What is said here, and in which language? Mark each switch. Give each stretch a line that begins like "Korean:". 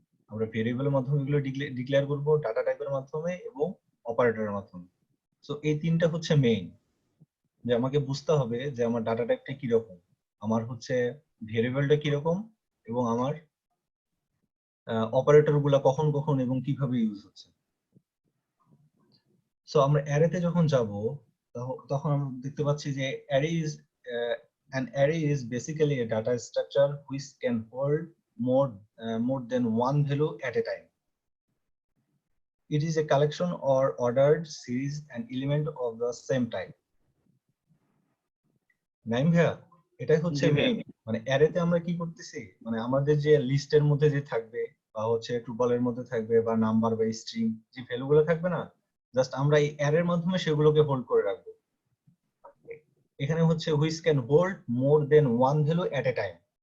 Bangla: আমরা ভেরিয়েবলের মাধ্যমে এগুলো ডিক্লেয়ার করব, ডাটা টাইপের মাধ্যমে এবং অপারেটরের মাধ্যমে। সো এই তিনটা হচ্ছে মেইন, যে আমাকে বুঝতে হবে যে আমার ডাটা টাইপটা কিরকম, আমার হচ্ছে ভেরিয়েবলটা কিরকম, এবং আমার অপারেটর গুলা কখন কখন এবং কিভাবে ইউজ হচ্ছে। সো আমরা অ্যারেতে যখন যাব, তখন আমরা দেখতে পাচ্ছি যে
English: Array is an array is basically a data structure which can hold more than one value at a time. It is a collection or ordered series and element of the same type.
Bangla: Naim ভাইয়া, এটাই হচ্ছে জি ভাইয়া। Main. মানে অ্যারেতে আমরা কি করতেছি, মানে আমাদের যে লিস্টের মধ্যে যে থাকবে, বা হচ্ছে টুপলের মধ্যে থাকবে, বা নাম্বার বা স্ট্রিং যে ভ্যালুগুলো থাকবে না, জাস্ট আমরা এই অ্যারের মাধ্যমে সেগুলোকে হোল্ড করে রাখবো। এখানে হচ্ছে
English: Which can hold more than one value at a time.